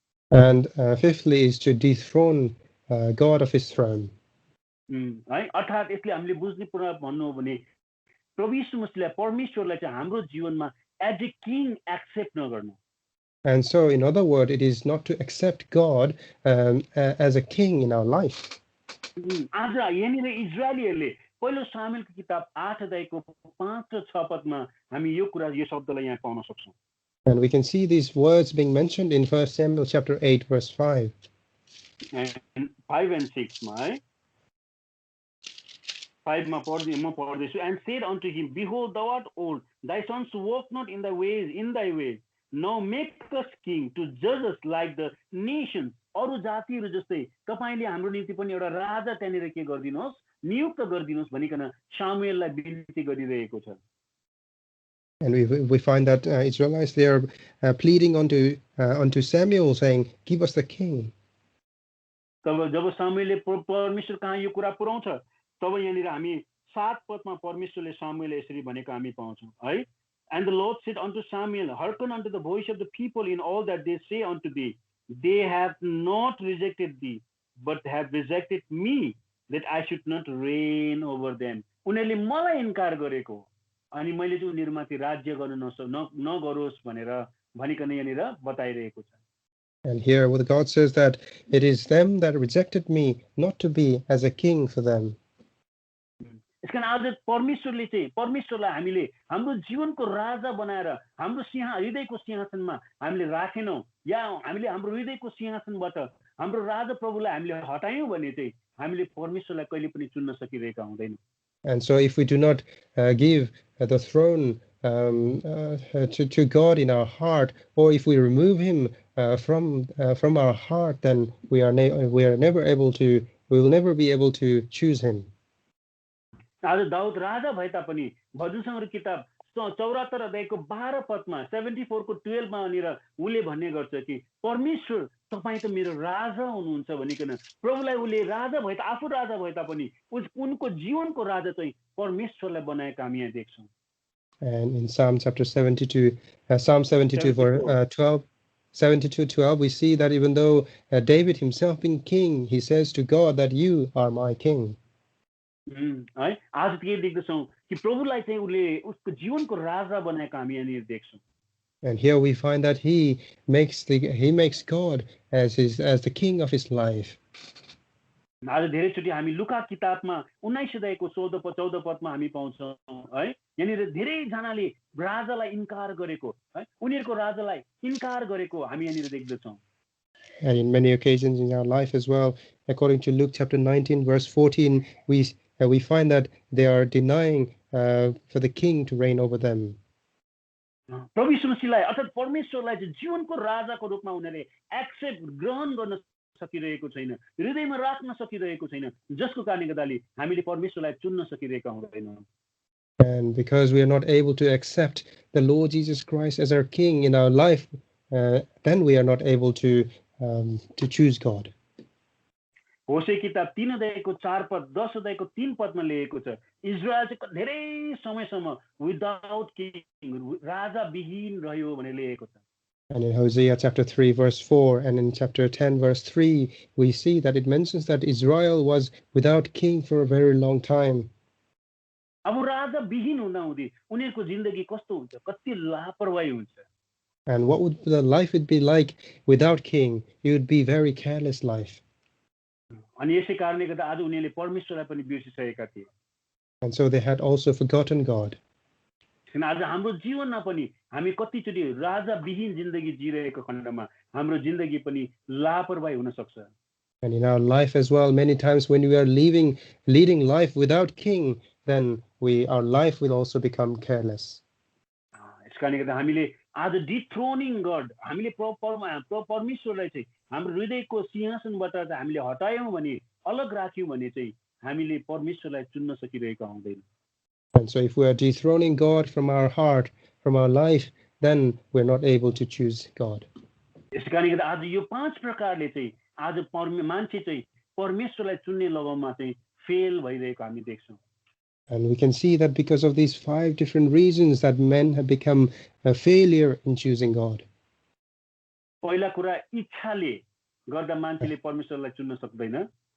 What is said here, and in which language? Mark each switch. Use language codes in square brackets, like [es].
[en] And fifthly is to dethrone God of His throne. [ne] है अर्थात् यसले हामीले बुझ्ने कुरा भन्नु हो भने प्रभु येशू मसीहलाई परमेश्वरलाई चाहिँ हाम्रो जीवनमा [en] as a king accept [ne] नगर्नु. [en] And so in other words, it is not to accept God as a king in our life. [ne] आज यहाँनिर इजरायलीहरूले पहिलो सामुएलको किताब 8 अध्यायको 5 र 6 पदमा हामी यो कुरा यो शब्दलाई यहाँ पाउन सक्छौं. [en] And we can see these words being mentioned in 1 Samuel chapter 8 verse 5. And 5 and 6 [ne] मा है 5 मा पढ्दैछु. [en] And said unto him, behold, thou art old, thy sons walk not in thy ways. Now make us king to judge us like the nations. [ne] अरु जातिहरु जस्तै तपाईले हाम्रो निम्ति पनि एउटा राजा त्यहाँनिर के गर्दिनुहोस्, नियुक्त गर्दिनुहोस् भनिकन सामुएललाई बिन्ती गरिरहेको छ. [en] And we find that Israelites, they are pleading unto Samuel, saying, give us the king. [ne] तब जब सामुएलले परमेश्वर कहाँ यो कुरा पुर्याउँछ, तब यहाँनिर हामी 7 पदमा परमेश्वरले सामुएललाई यसरी भनेको हामी पाउँछौं है. [en] And the Lord said unto Samuel, hearken unto the voice of the people in all that they say unto thee. They have not rejected thee, but have rejected me, that I should not reign over them. [ne] उनीहरूले मलाई इन्कार गरेको अनि मैले चाहिँ उनीहरुमाथि राज्य गर्न नगरोस् भनेर भनिकन यहाँनिर बताइरहेको छ. [en] And here what God says that it is them that rejected me, not to be as a king for them. [ne] यसकारण आज परमेश्वरले चाहिँ परमेश्वरलाई हामीले हाम्रो जीवनको राजा बनाएर हाम्रो हृदयको सिंहासनमा हामीले राखेनौं या हामीले हाम्रो हृदयको सिंहासनबाट हाम्रो राजा प्रभुलाई हामीले हटायौं भने चाहिँ हामीले परमेश्वरलाई कहिले पनि चुन्न सकिरहेका हुँदैनौं. [en] And so if we do not give the throne to God in our heart, or if we remove Him from our heart, then we will never be able to choose Him. [ne] आज दाउद राजा भए तापनि भजनसंग्रह किताब 74 अध्यायको 12 पदमा 74 को 12 मा अनिर उले भन्ने गर्छ कि परमेश्वर तपाई त मेरो राजा हुनुहुन्छ भनिकन प्रभुलाई उले राजा भए आफू राजा भए तापनि उनको जीवनको राजा चाहिँ परमेश्वरलाई बनाएको हामी यहाँ देख्छौं. [en] And in Psalm chapter 72 Psalm 72 verse 12 we see that even though David himself being king, he says to God that you are my king. [ne] है आज के देख्छौं कि प्रभुलाई चाहिँ उले उसको जीवनको राजा बनाएको हामी यहाँ देख्छौं. [en] And here we find that he makes God as the king of his life. [ne] आज धेरैचोटि हामी लुका किताबमा 19 अध्यायको 14 पदमा हामी पाउँछौँ है, यहाँनिर धेरैजनाले राजालाई इन्कार गरेको है, उनीहरूको राजालाई इन्कार गरेको हामी यहाँनिर देख्दछौँ। [en] And in many occasions in our life as well, according to Luke chapter 19, verse 14, we find that they are denying for the king to reign over them. [ne] प्रभु यीशु मसीहलाई अर्थात् परमेश्वरलाई चाहिँ जीवनको राजाको रूपमा उनीहरूले एक्सेप्ट ग्रहण गर्न सकिरहेको छैन, हृदयमा राख्न सकिरहेको छैन, जसको कारणले गर्दाले हामीले परमेश्वरलाई चुन्न सकिरहेका हुँदैनौँ। [en] And because we are not able to accept the Lord Jesus Christ as our King in our life, then we are not able to choose God. [ne] होशे किताब 3 अध्यायको 4 पद 10 अध्यायको 3 पदमा लेखेको छ, इजरायल चाहिँ धेरै समयसम्म [en] without king, [ne] राजा विहीन रह्यो भनेर लेखेको छ। [en] And in Hosea chapter 3 verse 4 and in chapter 10 verse 3, we see that it mentions that Israel was without king for a very long time. [ne] अब राजा विहीन हुँदाहुँदै उनीहरूको जिन्दगी कस्तो हुन्छ, कति लापरवाही हुन्छ। [en] And what would the life would be like without king? It would be very careless life. [ne] अनि यसै कारणले गर्दा आज उनीहरूले परमेश्वरलाई पनि बिर्सिसकेका थिए। [en] And so they had also forgotten God. [ne] किन आज हाम्रो जीवनमा पनि हामी कतिचोटि राजा विहीन जिन्दगी जिरहेको खण्डमा हाम्रो जिन्दगी पनि लापरवाही हुन सक्छ। [en] And in our life as well, many times when we are leading life without king, then our life will also become careless. [ne] यस कारणले गर्दा हामीले आज [en] dethroning God, [ne] हामीले परमेश्वरलाई चाहिँ हाम्रो हृदयको सिंहासनबाट चाहिँ हामीले हटायौँ भने, अलग राख्यौँ भने चाहिँ हामीले परमेश्वरलाई चुन्न सकिरहेका हुँदैन। [en] And so if we are dethroning God from our heart, from our life, then we're not able to choose God. [ne] यस कारणले गर्दा आज यो 5 प्रकारले चाहिँ आज मान्छे चाहिँ परमेश्वरलाई चुन्ने लगाउमा चाहिँ फेल भइरहेको हामी देख्छौँ। [en] And we can see that because of these 5 different reasons that men have become a failure in choosing God. [ne] पहिला कुरा इच्छाले गर्दा मान्छेले परमेश्वरलाई चुन्न सक्दैन।